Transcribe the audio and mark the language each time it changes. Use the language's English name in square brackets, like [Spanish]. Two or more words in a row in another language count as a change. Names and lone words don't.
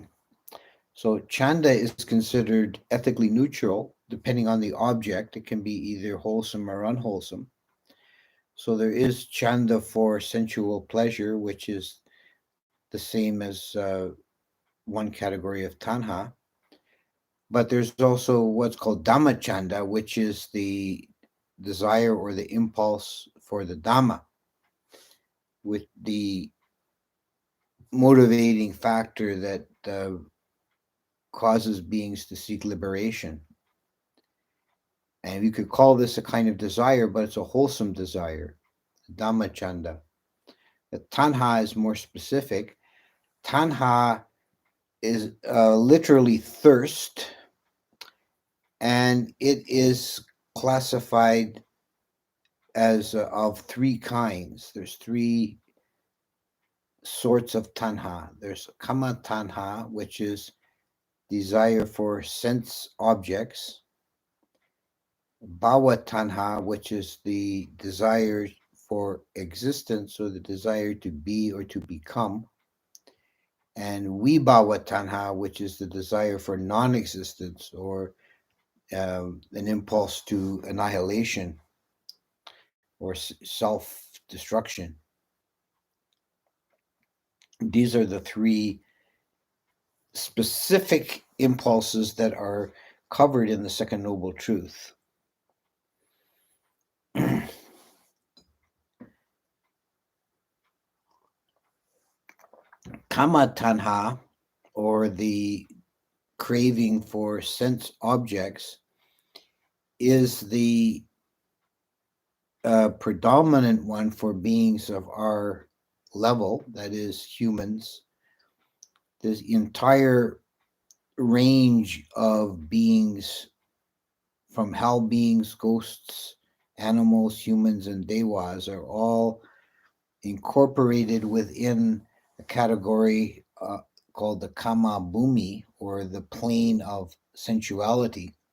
[English] So chanda is considered ethically neutral depending on the object. It can be either wholesome or unwholesome. So there is chanda for sensual pleasure, which is the same as one category of tanha. But there's also what's called [Pali] dhamma chanda, [English] which is the desire or the impulse for the dhamma, with the motivating factor that causes beings to seek liberation. And you could call this a kind of desire, but it's a wholesome desire, [Pali] dhamma chanda. [English] The tanha is more specific. Tanha is literally thirst, and it is classified as of three kinds. There's three sorts of tanha. [Pali] There's kama tanha, [English] which is desire for sense objects. [Pali] Bhava tanha, [English] which is the desire for existence or the desire to be or to become. And [Pali] vibhava tanha, [English] which is the desire for non-existence or an impulse to annihilation or self-destruction. These are the three specific impulses that are covered in the Second Noble Truth. [Pali] Kama tanha, [English] or the craving for sense objects, is the predominant one for beings of our level, that is, humans. The entire range of beings, from hell beings, ghosts, animals, humans, and devas, are all incorporated within a category called the [Pali] Kama Bhumi, [English] or the plane of sensuality.